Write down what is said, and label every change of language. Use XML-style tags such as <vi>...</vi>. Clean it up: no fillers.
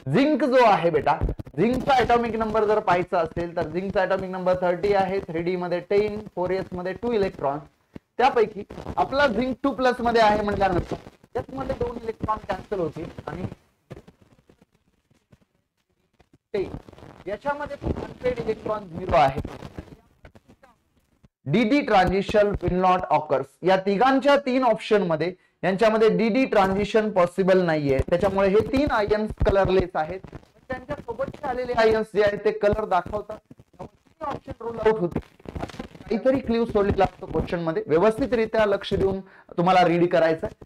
<mr>Zinc जो आहे बेटा, झिंकचा ऍटॉमिक नंबर जर पाहायचा असेल तर झिंकचा ऍटॉमिक नंबर 30 आहे, 3d मध्ये 10, 4s मध्ये 2 इलेक्ट्रॉन. त्यापैकी आपला झिंक 2+ मध्ये आहे म्हटल्यानंतर त्यामध्ये 2 इलेक्ट्रॉन कॅन्सल होतील आणि याच्यामध्ये अनपेड इलेक्ट्रॉन 0 आहे.</mr> <en>D d transition will not occurs.</en> <mr>या तिघांच्या 3 ऑप्शन मध्ये यांच्यामध्ये डीडी ट्रान्झिशन पॉसिबल नाहीये, त्याच्यामुळे हे 3 आयन्स कलरलेस आहेत. त्यांच्या सोबतचे आलेले आयन्स जे आहेत ते कलर दाखवतात, ऑप्शन रूल आउट होते. काहीतरी क्ल्यू सोडलेला असतो क्वेश्चन मध्ये, व्यवस्थितरित्या लक्ष देऊन तुम्हाला रीड करायचं.</mr>